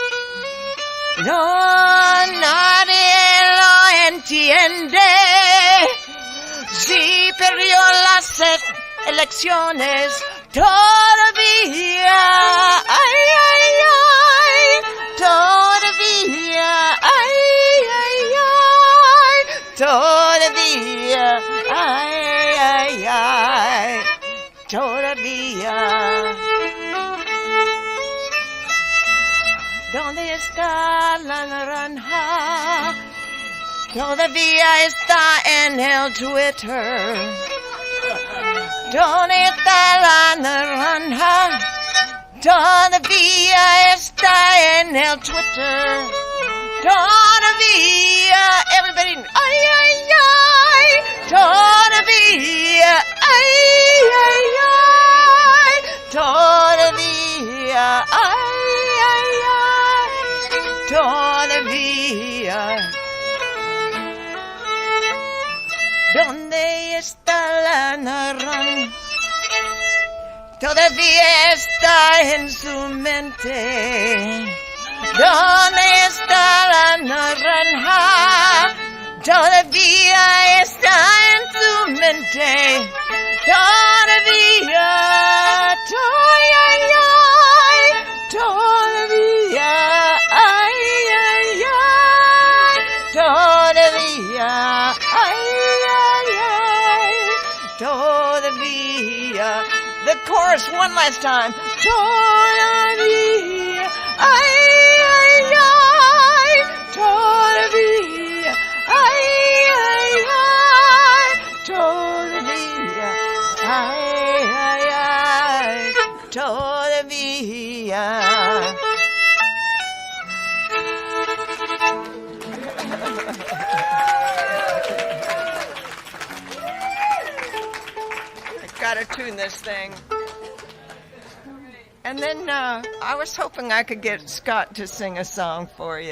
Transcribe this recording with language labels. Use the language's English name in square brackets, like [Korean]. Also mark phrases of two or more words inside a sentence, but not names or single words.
[Spanish] No, nadie lo entiende. Si perdió las elecciones, todavía, ay, ay, ay, todavía, ay, ay, ay, todavía, ay, ay, ay, todavía. ¿Dónde está la naranja? Todavía está en el Twitter. ¿Dónde está la naranja? Todavía está en el Twitter. Todavía, everybody, ay, ay, ay. Todavía, ay, ay, ay. Todavía, ay, ay, ay. Todavía. ¿Dónde está la naranja? Todavía está en su mente. ¿Dónde está la naranja? Todavía está en su mente. Todavía, ay, ay, ay, todavía, ay, ay, ay, todavía, ay, ay, ay, todavía. [English] The chorus one last time. Todavía, ay, ay, ay, todavía, ay, ay, ay, todavía, ay, ay, ay, todavía. Gotta tune this thing. And then I was hoping I could get Scott to sing a song for you.